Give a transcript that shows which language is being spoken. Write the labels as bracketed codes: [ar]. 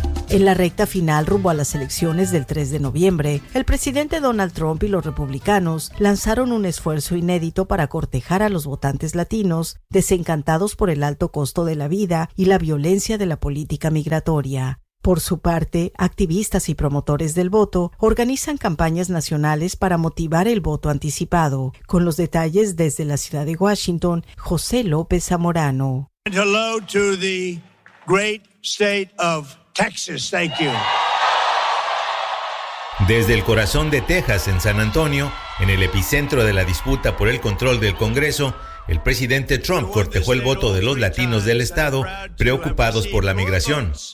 [es] En la recta final rumbo a las elecciones del 3 de noviembre, el presidente Donald Trump y los republicanos lanzaron un esfuerzo inédito para cortejar a los votantes latinos, desencantados por el alto costo de la vida y la violencia de la política migratoria. Por su parte, activistas y promotores del voto organizan campañas nacionales para motivar el voto anticipado. Con los detalles desde la ciudad de Washington, José López Zamorano. [en] Hello to the great state of Texas, thank you. [es] Desde el corazón de Texas, en San Antonio, en el epicentro de la disputa por el control del Congreso, el presidente Trump cortejó el voto de los latinos del estado preocupados por la migración.